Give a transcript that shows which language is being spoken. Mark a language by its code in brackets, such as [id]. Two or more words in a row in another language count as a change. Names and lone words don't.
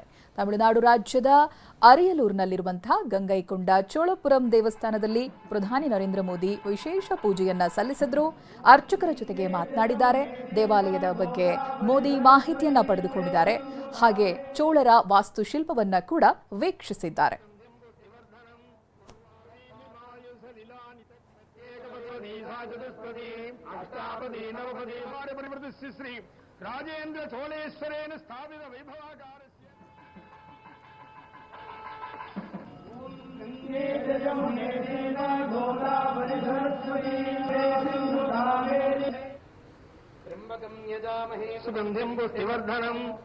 [kn] ತಮಿಳುನಾಡು ರಾಜ್ಯದ ಅರಿಯಲೂರಿನಲ್ಲಿರುವಂತಹ ಗಂಗೈಕೊಂಡ ಚೋಳಪುರಂ ದೇವಸ್ಥಾನದಲ್ಲಿ ಪ್ರಧಾನಿ ನರೇಂದ್ರ ಮೋದಿ ವಿಶೇಷ ಪೂಜೆಯನ್ನ ಸಲ್ಲಿಸಿದ್ರು. ಅರ್ಚಕರ ಜೊತೆಗೆ ಮಾತನಾಡಿದ್ದಾರೆ. ದೇವಾಲಯದ ಬಗ್ಗೆ ಮೋದಿ ಮಾಹಿತಿಯನ್ನ ಪಡೆದುಕೊಂಡಿದ್ದಾರೆ. ಹಾಗೆ ಚೋಳರ ವಾಸ್ತುಶಿಲ್ಪವನ್ನ ಕೂಡ ವೀಕ್ಷಿಸಿದ್ದಾರೆ. [sa] श्री राजेन्द्र चोलेश्वरेण स्थापित वैभवाकारस्य त्र्यंबकं यजामहे सुगंधिं पुष्टिवर्धनम्